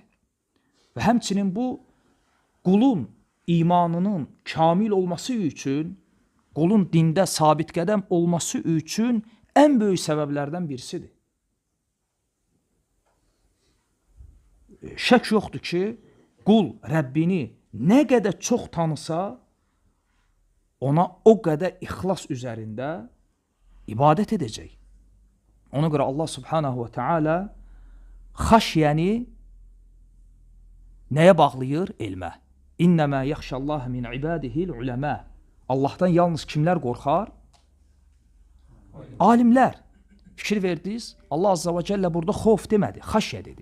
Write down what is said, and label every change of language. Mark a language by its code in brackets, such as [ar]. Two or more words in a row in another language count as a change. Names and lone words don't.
[az] Və həmçinin bu, qulun imanının kamil olması üçün, qulun dində sabit qədəm olması üçün ən böyük səbəblərdən birisidir. Şək yoxdur ki, qul Rəbbini nə qədər çox tanısa, ona o qədər ixlas üzərində ibadət edəcək. Ona görə Allah [ar] سبحانه وتعالى [az] xaşyəni nəyə bağlayır? Elmə. [ar] إنما يخشى الله من عباده العلماء. [az] Allahdan yalnız kimlər qorxar? Alimlər. Fikir verdiniz? Allah [ar] عز وجل [az] burada xof demədi, xaşyə dedi.